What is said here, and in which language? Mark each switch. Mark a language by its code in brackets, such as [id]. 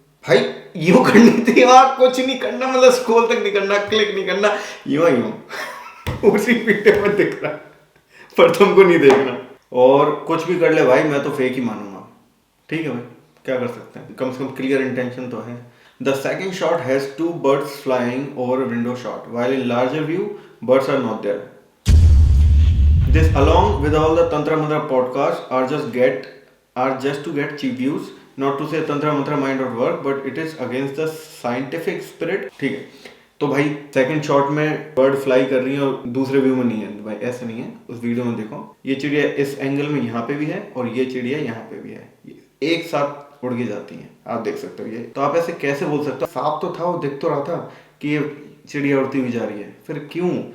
[hi] भाई यूं करनी थी, आंख कुछ नहीं करना, मतलब स्क्रॉल तक नहीं करना, क्लिक नहीं करना, यूं उसी वीडियो में दिख रहा, पर तुमको नहीं देखना। और कुछ भी कर ले भाई, मैं तो फेक ही मानूंगा, ठीक है भाई, क्या कर सकते हैं, कम से कम क्लियर इंटेंशन तो है। [en] The second shot has two birds flying over a window shot, while in larger view, birds are not there. This, along with all the Tantra Mantra podcasts, are just to get cheap views. Not to say Tantra Mantra might not work, but it is against the scientific spirit. [hi] ठीक है, तो भाई second shot में bird fly कर रही है और दूसरे व्यू में नहीं है भाई, ऐसा नहीं है। उस वीडियो में देखो, ये चिड़िया इस एंगल में यहाँ पे भी है और ये चिड़िया यहाँ पे भी है, ये एक साथ उड़ के जाती हैं, आप देख सकते हो। ये तो आप ऐसे कैसे बोल सकते हो? साफ तो था, वो दिख तो रहा था कि ये चिड़िया उड़ती हुई जा रही है, फिर क्यों?